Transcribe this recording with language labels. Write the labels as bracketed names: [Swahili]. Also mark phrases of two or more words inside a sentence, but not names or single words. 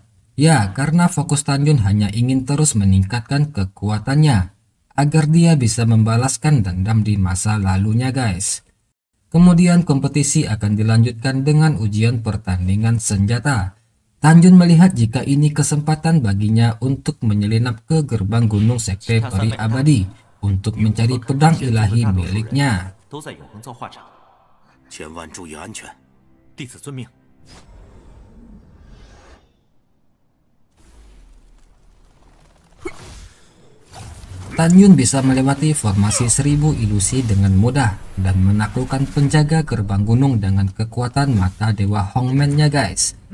[Indonesian] Ya, karena fokus Tanjun hanya ingin terus meningkatkan kekuatannya, agar dia bisa membalaskan dendam di masa lalunya guys. Kemudian kompetisi akan dilanjutkan dengan ujian pertandingan senjata. Tanjun melihat jika ini kesempatan baginya untuk menyelinap ke gerbang gunung Sekte Peri Abadi, untuk mencari pedang ilahi miliknya. [Chinese] 都在永恒造化场，千万注意安全。弟子遵命。 [Indonesian] Tanjun bisa melewati formasi 1000 ilusi dengan mudah dan menaklukkan penjaga gerbang gunung dengan kekuatan mata dewa Hongmen-nya guys.